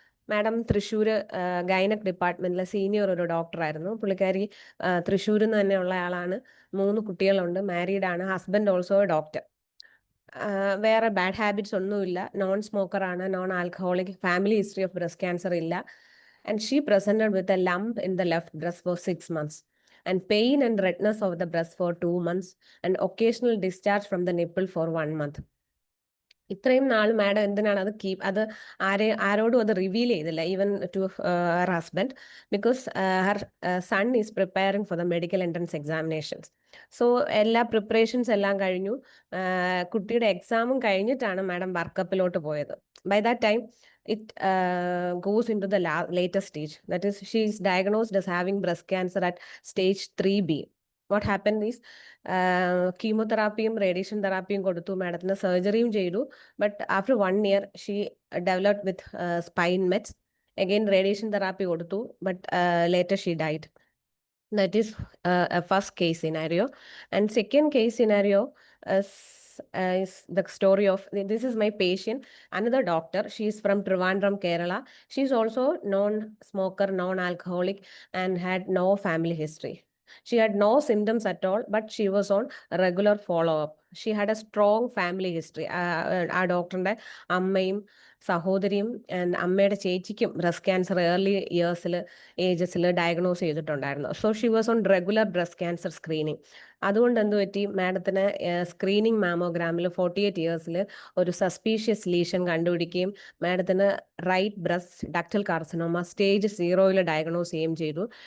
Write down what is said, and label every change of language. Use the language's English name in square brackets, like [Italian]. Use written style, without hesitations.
[Malayalam] Madam Thrissur gynaec ഡിപ്പാർട്ട്മെന്റിലെ senior ഒരു ഡോക്ടറായിരുന്നു. പുള്ളിക്കാരി തൃശ്ശൂരിൽ നിന്ന് തന്നെയുള്ള ആളാണ്. 3 കുട്ടികളുണ്ട്, മാരീഡ് ആണ്, ഹസ്ബൻഡ് ഓൾസോ ഡോക്ടർ. വേറെ ബാഡ് ഹാബിറ്റ്സ് ഒന്നുമില്ല, നോൺ സ്മോക്കർ ആണ്, non alcoholic, family history of breast cancer ഇല്ല. [English] And she presented with a lump in the left breast for 6 months and pain and redness of the breast for 2 months and occasional discharge from the nipple for 1 month. [Malayalam] ഇത്രയും നാൾ madam എന്തിനാണ് അത് ആരോടും അത് reveal ചെയ്തില്ല, [English] Even to her husband, because her son is preparing for the medical entrance examinations. [Malayalam] So എല്ലാ preparations എല്ലാം കഴിഞ്ഞു. കുട്ടിയുടെ എക്സാമും കഴിഞ്ഞിട്ടാണ് മാഡം വർക്കപ്പിലോട്ട് പോയത്. [English] By that time it goes into the later stage. That is, she is diagnosed as having breast cancer at stage 3B. What happened is [Malayalam] കീമോതെറാപ്പിയും radiation തെറാപ്പിയും കൊടുത്തു, മാഡത്തിന് സർജറിയും ചെയ്തു. [English] But after 1 year she developed with spine mets. Again radiation therapy കൊടുത്തു, but later she died. That is a first case scenario. And second case scenario is the story of, this is my patient, another doctor. She is from Trivandrum, Kerala. She is also non-smoker, non-alcoholic and had no family history. She had no symptoms at all, but she was on regular follow-up. She had a strong family history. [Malayalam] ആ ഡോക്ടറിന്റെ അമ്മയും സഹോദരിയും അമ്മയുടെ ചേച്ചിക്കും breast cancer early ഏജസിൽ diagnose ചെയ്തിട്ടുണ്ടായിരുന്നു. [English] So she was on regular breast cancer screening. [Malayalam] അതുകൊണ്ട് എന്ത് പറ്റി, മാഡത്തിന് സ്ക്രീനിങ് മാമോഗ്രാമിൽ 48 ഇയേഴ്സിൽ ഒരു സസ്പീഷ്യസ് ലീഷൻ കണ്ടുപിടിക്കുകയും മാഡത്തിന് right breast ductal carcinoma stage 0 diagnose ചെയ്യുകയും ചെയ്തു.